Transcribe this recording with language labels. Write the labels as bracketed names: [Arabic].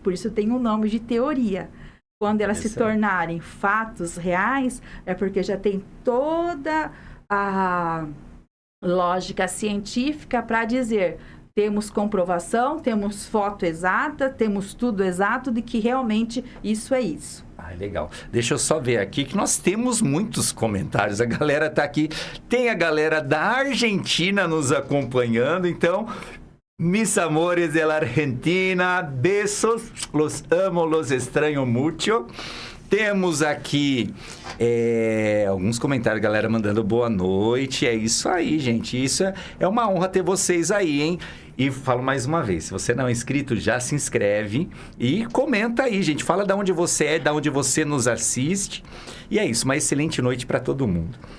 [Portuguese] Por isso tem o nome de teoria. Quando elas se tornarem fatos reais, é porque já tem toda a lógica científica para dizer: temos comprovação, temos foto exata, temos tudo exato de que realmente isso é isso. Ah, legal. Deixa eu só ver aqui que nós temos muitos comentários. A galera tá aqui. Tem a galera da Argentina nos acompanhando. [Spanish] Então, mis amores de la Argentina, besos, los amo, los extraño mucho. [Portuguese] Temos aqui alguns comentários, galera mandando boa noite. É isso aí, gente. Isso é uma honra ter vocês aí, hein? E falo mais uma vez, se você não é inscrito, já se inscreve e comenta aí, gente. Fala de onde você é, de onde você nos assiste. E é isso, uma excelente noite para todo mundo.